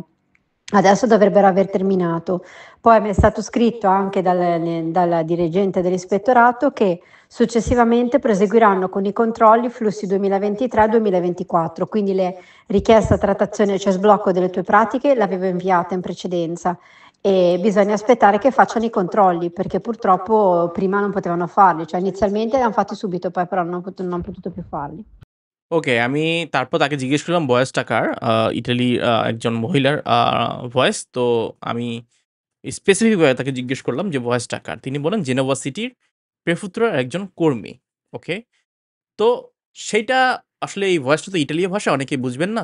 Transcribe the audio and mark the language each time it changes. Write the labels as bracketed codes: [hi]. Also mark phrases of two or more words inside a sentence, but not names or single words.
[it] Adesso dovrebbero aver terminato. Poi mi è stato scritto anche dal dirigente dell'ispettorato che successivamente proseguiranno con i controlli flussi 2023-2024, quindi le richieste a trattazione, cioè sblocco delle tue pratiche, l'avevo inviata in precedenza e bisogna aspettare che facciano i controlli perché purtroppo prima non potevano farli, cioè inizialmente li hanno fatti subito, poi però non hanno potuto più farli. [bn] ওকে, আমি তারপর তাকে জিজ্ঞেস করলাম ভয়েসটা কার? ইটালির একজন মহিলার ভয়েস। তো আমি স্পেসিফিক ভাবে তাকে জিজ্ঞেস করলাম যে ভয়েসটা কার? তিনি বলেন জেনেভা সিটির প্রেফেক্টুরার একজন কর্মী। ওকে? তো সেইটা আসলে এই ভয়েসটা তো ইটালীয় ভাষা, অনেকেই বুঝবেন না।